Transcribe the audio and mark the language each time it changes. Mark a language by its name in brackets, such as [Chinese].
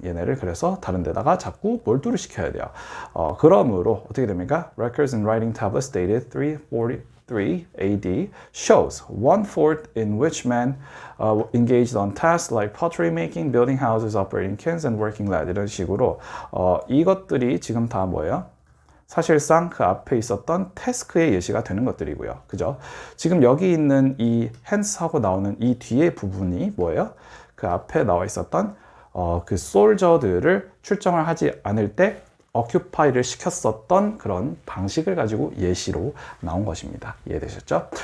[Korean] 얘네를 그래서 다른 데다가 자꾸 몰두를 시켜야 돼요. 그러므로 어떻게 됩니까? [English] Records and writing tablets dated 343 AD shows 1/4 in which men engaged on tasks like pottery making, building houses, operating kilns, and working land [Korean] 이런 식으로 이것들이 지금 다 뭐예요? 사실상 그 앞에 있었던 태스크의 예시가 되는 것들이고요. 그죠? 지금 여기 있는 이 hence 하고 나오는 이 뒤에 부분이 뭐예요? 그 앞에 나와 있었던 그 솔저들을 출정을 하지 않을 때 occupy를 시켰었던 그런 방식을 가지고 예시로 나온 것입니다. 이해되셨죠?